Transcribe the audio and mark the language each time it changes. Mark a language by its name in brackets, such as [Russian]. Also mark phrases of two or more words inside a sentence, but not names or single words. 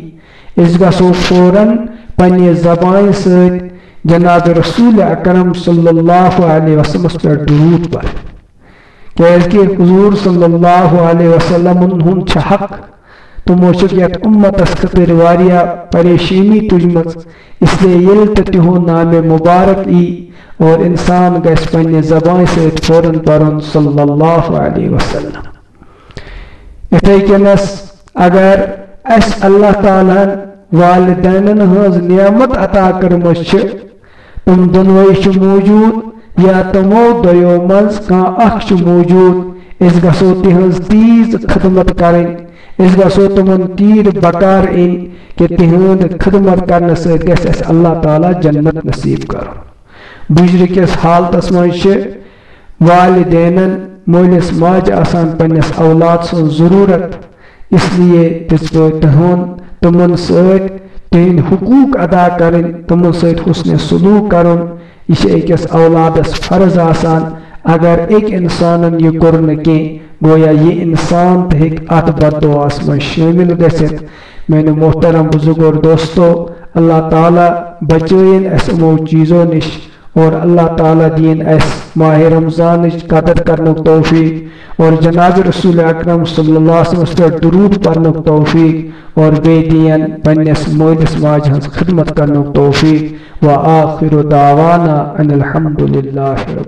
[Kashmiri] أسۍ گژھو فوراً پننہِ زبانہِ سۭتۍ جناب رسول اکرم [Arabic] صلی اللہ علیہ وسلمس [Kashmiri] پٮ۪ٹھ درود پرٕنۍ، کیازکہِ حضور [Arabic] صلی اللہ علیہ وسلمن [Kashmiri] ہُنٛد چھُ حق، تِمو چھُکھ یتھ اُمتس خٲطرٕ واریاہ پریشٲنی تُجمٕژ، [Urdu] اس لیے [Kashmiri] ییٚلہِ تہِ تِہُنٛد نامِ مبارک ای اور انسان گژھِ پننہِ زبانہِ سۭتۍ فوراً پرُن [Arabic] صلی اللہ علیہ وسلم۔ [Kashmiri] یِتھے کٔنس اگر اَسہِ اللہ تعالیٰ ہن والدینن ہٕنٛز نعمت عطا کٔرمٕژ چھِ، تِم دۄنوے چھِ موٗجوٗد یا تِمو دۄیو منٛز کانٛہہ اکھ چھُ موٗجوٗد، أسۍ گژھو تِہنٛز تیٖژ خدمت کرٕنۍ، أسۍ گژھو تِمن تیٖر بکار أنۍ کہِ تِہنٛد خدمت کرنہٕ سۭتۍ گژھِ اَسہِ اللہ تعالیٰ جنت نصیٖب کرُن۔ بُجرٕ کِس حالتس منٛز چھِ والدینن مٲلِس ماجہِ آسان پننِس اولاد سٕنٛز ضروٗرت، [Urdu] اس لیے [Kashmiri] دِژ بہٕ تِمن سۭتۍ تِہنٛدۍ حقوٗق ادا کرٕنۍ، تِمن سۭتۍ حُسنِ سلوٗک کرُن، یہِ چھِ أکِس اولادس فرض آسان۔ اگر أکۍ اِنسانن یہِ کوٚر نہٕ کینٛہہ گویا یہِ اِنسان تہِ ہیٚکہِ اتھ بد دعاہس منٛز شٲمِل گٔژھِتھ۔ میانہِ محترم بزرگ دوستو، اللہ تعالیٰ بچٲیِن اَسہِ یِمو چیٖزو نِش اور اللہ تعالیٰ دِیِن اَسہِ ماہِ رمضانٕچ قدر کرنُک توفیٖق اور جناب رسول اکرم [Arabic] صلی اللہ علیہ وسلمس [Kashmiri] پٮ۪ٹھ درود پرنُک توفیٖق اور بیٚیہِ دِیِن پننِس مٲلِس ماجہِ ہٕنٛز خدمت کرنُک توفیٖق۔ [Arabic] وآخر دعوانا ان الحمد للہ۔